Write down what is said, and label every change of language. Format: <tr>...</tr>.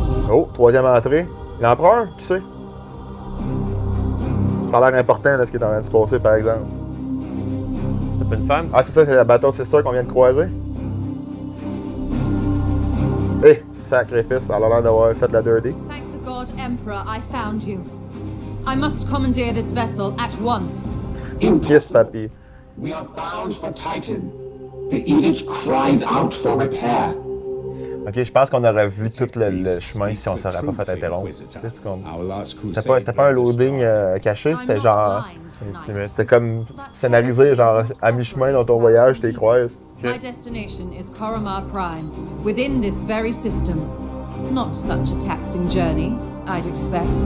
<fr>Oh, troisième entrée. L'empereur, qui sait? Ça a l'air important, là, ce qui est en train de se passer, par exemple. C'est pas une femme, ça? Ah, c'est ça, c'est la Battle Sister qu'on vient de croiser. Eh, sacrifice, elle a l'air d'avoir fait la dirty.</fr> <en>Thank the God Emperor I found you. I must commandeer this vessel at once. Yes, papy. We are bound for Titan. The edict cries out for repair.</en> <fr>Ok, je pense qu'on aurait vu tout le chemin si on s'aurait pas fait interrompre. C'était pas un loading caché, c'était genre. C'était comme scénarisé, genre à mi-chemin dans ton voyage, t'es croises.</fr> <en>My destination is Koromar Prime, within this very system. Not such a taxing journey, I'd expect.</en>